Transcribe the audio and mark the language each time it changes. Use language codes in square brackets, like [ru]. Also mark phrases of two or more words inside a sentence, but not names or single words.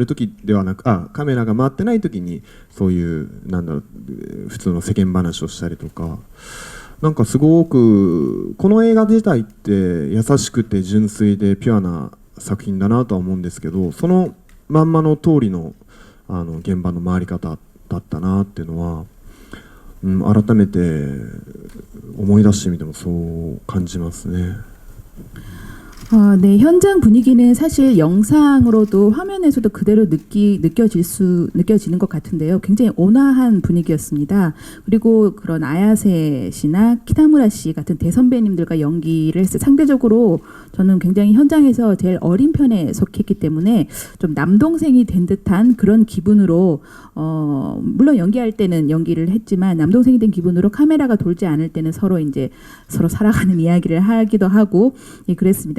[ja] 時ではなく、カメラが回ってない時にそういうなんだろう普通の世間話をしたりとか、なんかすごくこの映画自体って優しくて純粋でピュアな作品だなとは思うんですけど、そのまんまの通りの現場の回り方だったなっていうのは、改めて思い出してみてもそう感じますね。 [ko] 네, 현장 분위기는 사실 영상으로도 화면에서도 그대로 느껴지는 것 같은데요. 굉장히 온화한 분위기였습니다. 그리고 그런 아야세 씨나 키타무라 씨 같은 대선배님들과 연기를 했을 때 상대적으로 저는 굉장히 현장에서 제일 어린 편에 속했기 때문에 좀 남동생이 된 듯한 그런 기분으로 물론 연기할 때는 연기를 했지만 남동생이 된 기분으로 카메라가 돌지 않을 때는 서로 살아가는 이야기를 하기도 하고 예, 그랬습니다.